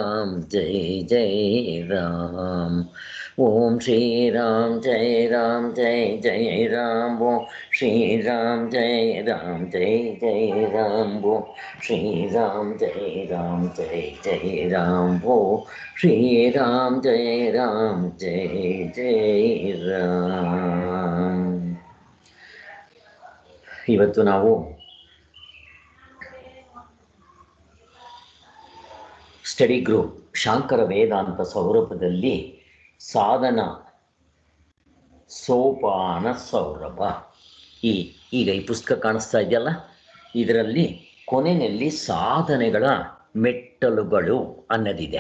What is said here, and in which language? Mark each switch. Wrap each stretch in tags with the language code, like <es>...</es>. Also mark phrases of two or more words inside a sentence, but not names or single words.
<hi>जय राम ओम श्री राम जय राम वो श्री राम जय जय राम वो श्री राम जय जय राम वो श्री राम जय राम।</hi> <kn>ಇವತ್ತು ನಾವು</kn> <en>study group</en> <kn>ಶಾಂಕರ ವೇದಾಂತ ಸೌರಭದಲ್ಲಿ ಸಾಧನ ಸೋಪಾನ ಸೌರಭ ಈಗ ಈ ಪುಸ್ತಕ ಕಾಣಿಸ್ತಾ ಇದೆಯಲ್ಲ, ಇದರಲ್ಲಿ ಕೊನೆಯಲ್ಲಿ ಸಾಧನೆಗಳ ಮೆಟ್ಟಲುಗಳು ಅನ್ನೋದಿದೆ.</kn>